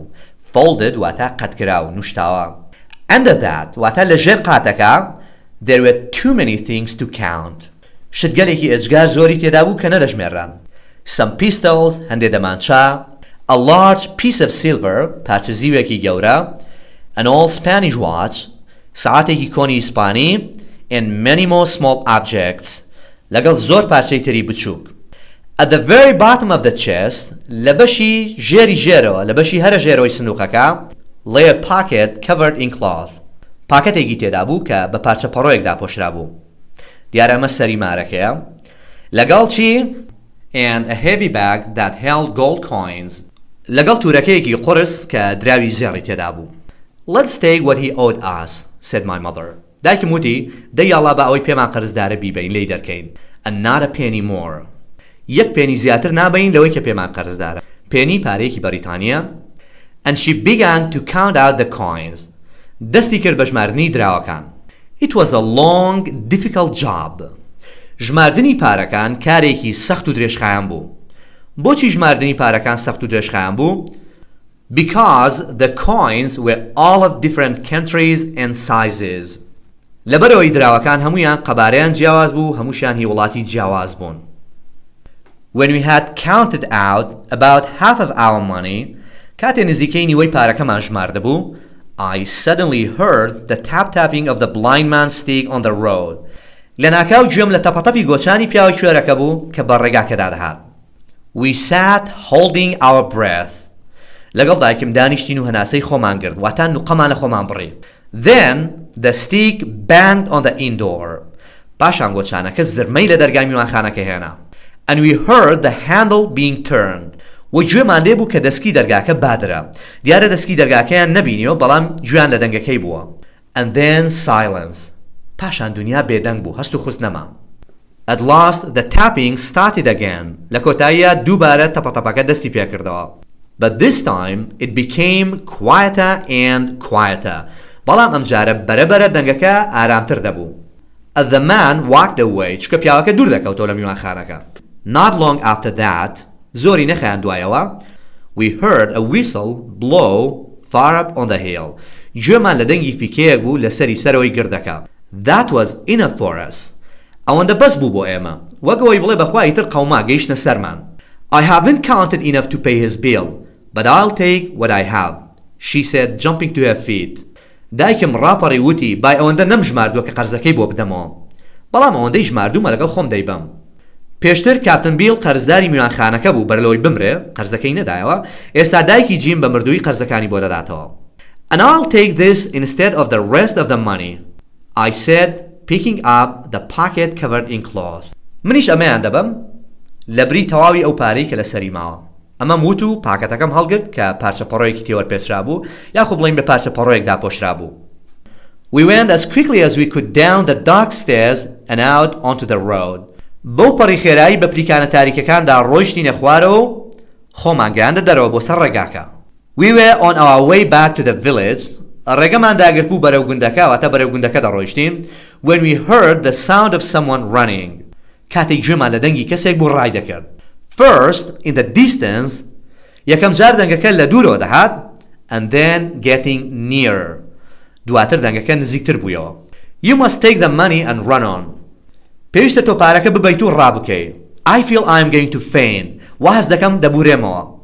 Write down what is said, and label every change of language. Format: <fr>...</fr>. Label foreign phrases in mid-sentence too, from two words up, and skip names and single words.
<ckb>Folded واتە قەتکراو نوشتاوە.</ckb> <en>Under that</en> <ckb>واتە لە ژێر قاتەکە</ckb> <en>there were too many things to count.</en> <ckb>شتگەلێکی ئەجگار زۆری تێدا بوو کە نەدەژمێران.</ckb> <en>Some pistols</en> <ckb>هەندێک دەمانچە</ckb> <en>a large piece of silver</en> <ckb>پارچە زیوێکی گەورە</ckb> <en>an old Spanish watch</en> <ckb>ساعتێکی کۆنی ئیسپانی</ckb> <en>and many more small objects</en> <ckb>لەگەڵ زۆر پارچەی تری بچووک.</ckb> <en>At the very bottom of the chest</en> <ckb>لە بەشی ژێری ژێرەوە لە بەشی هەرە ژێرەوەی سندوقەکە</ckb> <en>lay a pocket covered in cloth.</en> <ckb>پاکەتێکی تێدا بوو کە بە پارچە پەڕۆیەکدا پۆشرا بوو. دیارە ئەمە سەری مارەکەیە. لەگەڵ چی؟</ckb> <en>And a heavy bag that held gold coins.</en> <ckb>لەگەڵ تورەکەیەکی قرس کە دراوی زێڕی تێدا بوو.</ckb> <en>Let's take what he owed us, said my mother.</en> <ckb>دایکم وتی دەیاڵا بە ئەوەی پێمان قەرزدارە بیبین لێی دەرکەین.</ckb> <en>And not a penny more.</en> <ckb>یەک پێنی زیاتر نابین لەوەی کە پێمان قەرزدارە. پێنی پارەیەکی بەریتانیە.</ckb> <en>And she began to count out the coins.</en> <ckb>دەستی کرد بە ژماردنی دراوەکان.</ckb> <en>It was a long, difficult job.</en> <ckb>ژماردنی پارەکان کارێکی سەخت و درێژخایان بوو. بۆچی ژماردنی پارەکان سەخت و درێژخایان بوو؟</ckb> <en>Because the coins were all of different countries and sizes.</en> <ckb>لەبەرەوەی دراوەکان هەمویان قەبارەیان جیاواز بوو هەمووشیان هی وڵاتی جیاواز بوون.</ckb> <en>When we had counted out about half of our money,</en> <ckb>کاتێ نزیکەی نیوەی پارەکەمان ژمارده بوو,</ckb> <en>I suddenly heard the tap-tapping of the blind man's stick on the road.</en> <ckb>لەناکاو گوێم لە تەپەتەپی گۆچانی پیاوی کوێرەکە بوو کە بە ڕێگاکەدا دەهات.</ckb> <en>We sat holding our breath.</en> <ckb>لەگەڵ دایکم دانیشتین و هەناسەی خۆمان کرد واتە نوقەمان لە خۆمان بڕی.</ckb> <en>Then the stick banged on the inn door.</en> <ckb>پاشان گۆچانەکە زرمەی لە دەرگای میوانخانەکە هێنا.</ckb> <en>And we heard the handle being turned.</en> <ckb>و گوێمان لێ بوو کە دەسکی دەرگاکە بادرا. دیارە دەسکی دەرگاکەیان نەبینیەوە بەڵام گوێیان لە دەنگەکەی بووە.</ckb> <en>And then silence.</en> <ckb>پاشان دنیا بێدەنگ بوو هەست و خوست نەما.</ckb> <en>At last the tapping started again.</en> <ckb>لە کۆتاییە دووبارە تەپەتەپەکە دەستی پێکردەوە.</ckb> <en>But this time it became quieter and quieter.</en> <ckb>بەڵام ئەمجارە بەرەبەرە دەنگەکە ئارامتر دەبوو.</ckb> <en>As the man walked away</en> <ckb>چکە پیاوەکە دوور دەکەوتەوە لە میوانخانەکە.</ckb> <en>Not long after that</en> <ckb>زۆری نەخایان دوایەوە</ckb> <en>we heard a whistle blow far up on the hill.</en> <ckb>گوێمان لە دەنگی فیکەیەک بوو لە سەری سەرەوەی گردەکە.</ckb> <en>That was enough for us.</en> <ckb>ئەوەندە بەس بوو بۆ ئێمە. وەک ئەوەی بڵێ بەخوا ئیتر قەوما گەیشتنە سەرمان.</ckb> <en>I haven't counted enough to pay his bill, but I'll take what I have, she said, jumping to her feet.</en> <ckb>دایکم ڕاپەڕی وتی بای ئەوەندە نەمژماردووە کە قەرزەکەی بۆ بدەمەوە بەڵام ئەوەندەی ژماردوومە لەگەڵ خۆم دەیبەم. پێشتر کاپتن بیل قەرزداری میوانخانەکە بوو بەرلەوەی بمرێ قەرزەکەی نەدایەوە ئێستا دایکی جیم بە مردووی قەرزەکانی بۆ دەداتەوە.</ckb> <en>And I'll take this instead of the rest of the money, I said, picking up the pocket covered in cloth.</en> <ckb>منیش ئەمەیان دەبەم لە بری تەواوی ئەو پارەی کە لەسەری ماوە. ئەمەم وت و پاکەتەکەم هەڵگرت کە پارچە پەڕۆیەکی تێوەرپێچرا بوو یاخۆ بڵێین بە پارچە پەڕۆیەکدا پۆشرا بوو.</ckb> <en>We went as quickly as we could down the dark stairs and out onto the road.</en> <ckb>بەو پەڕی خێرایی بە پلیکانە تاریکەکاندا ڕۆیشتینە خوارەوە و خۆمان گەیاندە دەرەوە بۆ سەر ڕێگاکە.</ckb> <en>We were on our way back to the village.</en> <ckb>ڕێگەمان داگرت بوو بەرەو گوندەکە واتە بەرەو گوندەکە دەڕۆیشتین</ckb> <en>when we heard the sound of someone running.</en> <ckb>کاتێک گوێمان لە دەنگی کەسێک بوو ڕای دەکرد.</ckb> <en>First in the distance</en> <ckb>یەکەم جار دەنگەکە لە دوورەوە دەهات</ckb> <en>and then getting nearer.</en> <ckb>دواتر دەنگەکە نزیکتر بوویەوە.</ckb> <en>You must take the money and run on.</en> <ckb>پێویستە تۆ پارەکە ببەیت و ڕابکەی.</ckb> <en>I feel I'm going to faint.</en> <ckb>واز دەکەم دەبورێمەوە.</ckb>